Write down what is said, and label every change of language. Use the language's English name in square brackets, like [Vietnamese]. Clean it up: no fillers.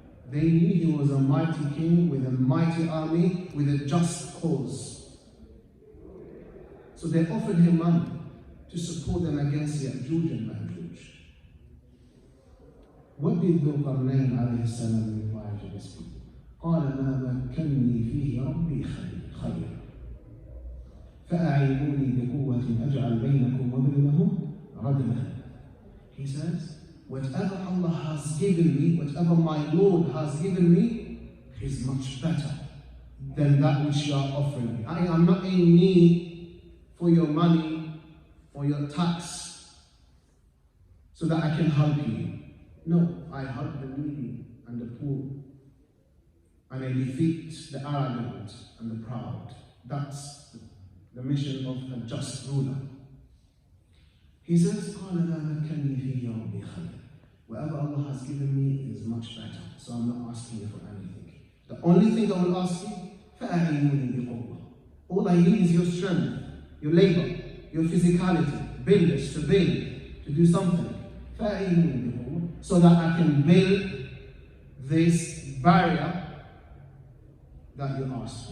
[English] They knew he was a mighty king with a mighty army, with a just cause. So they offered him money to support them against Ya'juj and Ma'juj. What did Dhul-Qarnain alayhi salam reply to these people? [Arabic] قال ما مكنني فيه ربي خير فأعينوني بقوة أجعل بينكم وبينهم ردما. [English] He says, whatever Allah has given me, whatever my Lord has given me, is much better than that which you are offering me. I am not in need for your money or your tax so that I can help you. No, I help the needy and the poor, and I defeat the arrogant and the proud. That's the mission of a just ruler. He says, [Arabic] قال لا مكنني فيه ربي خير. [English] Whatever Allah has given me is much better, so I'm not asking you for anything. The only thing I will ask you, [Arabic] فأعينوني بقوة. [English] All I need is your strength, your labor, your physicality, build this, to build, to do something. [Arabic] فأعينوني بقوة, [English] so that I can build this barrier that you asked for.